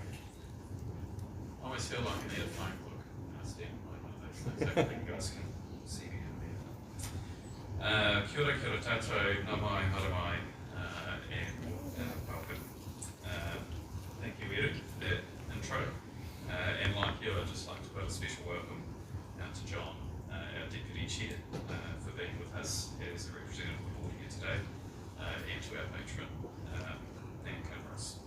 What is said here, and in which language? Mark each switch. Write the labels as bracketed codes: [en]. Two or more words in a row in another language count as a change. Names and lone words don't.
[en] I always feel like I need a phone book. That's definitely one of those things. Hopefully you guys can see me in there. [mi] Kia ora tātou, nā mai, hara mai, [en] and welcome. Thank you, Eru, for that intro. And like you, I'd just like to put a special welcome out to John, our Deputy Chair, for being with us as a representative of the board here today, and to our patron, Nan Kinross.